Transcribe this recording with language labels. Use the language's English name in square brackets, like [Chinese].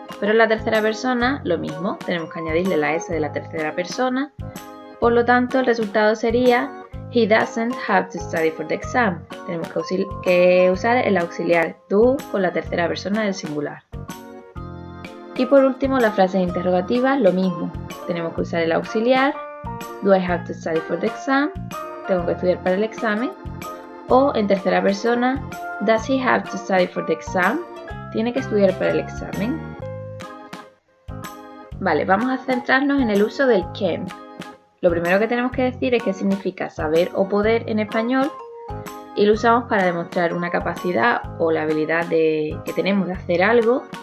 [Spanish] Pero en la tercera persona lo mismo, tenemos que añadirle la S de la tercera persona, por lo tanto el resultado sería [English] he doesn't have to study for the exam. [Spanish] Tenemos que usar el auxiliar do con la tercera persona del singular. Y por último, las frases interrogativas, lo mismo. Tenemos que usar el auxiliar [English] do I have to study for the exam? [Spanish] Tengo que estudiar para el examen. O en tercera persona, [English] does he have to study for the exam? [Spanish] Tiene que estudiar para el examen. Vale, vamos a centrarnos en el uso del can. Lo primero que tenemos que decir es qué significa saber o poder en español y lo usamos para demostrar una capacidad o la habilidad que tenemos de hacer algo.